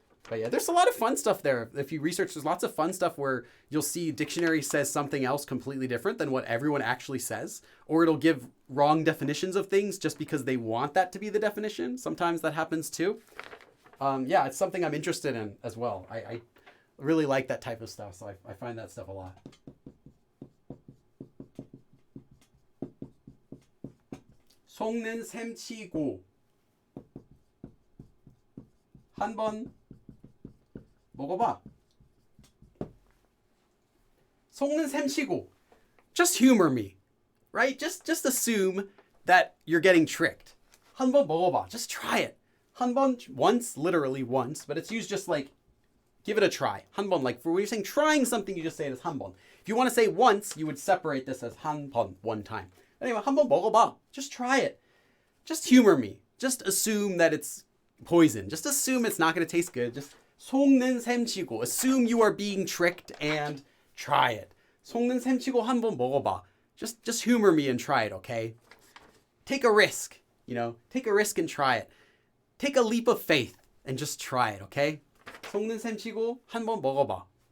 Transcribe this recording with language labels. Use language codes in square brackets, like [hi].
[en] But yeah, there's a lot of fun stuff there. If you research, there's lots of fun stuff where you'll see dictionary says something else completely different than what everyone actually says. Or it'll give wrong definitions of things just because they want that to be the definition. Sometimes that happens too. Yeah, it's something I'm interested in as well. I really like that type of stuff, so I find that stuff a lot. [ko] 속는 셈치고 한번 먹어봐. 속는 셈치고. [en] Just humor me, right? Just assume that you're getting tricked. [ko] 한번 먹어봐. [en] Just try it. 한번, once, literally once, but it's used just like, give it a try. 한번, like for when you're saying trying something, you just say it as 한번. If you want to say once, you would separate this as 한번, one time. Anyway, [ko] 한번 먹어봐. [en] Just try it. Just humor me. Just assume that it's poison. Just assume it's not going to taste good. Just [ko] 속는 셈치고. [en] Assume you are being tricked and try it. [ko] 속는 셈치고 한번 먹어봐. [en] Just humor me and try it, okay? Take a risk, take a risk and try it. Take a leap of faith and just try it, okay? [ko] 속는 셈치고 한번 먹어봐.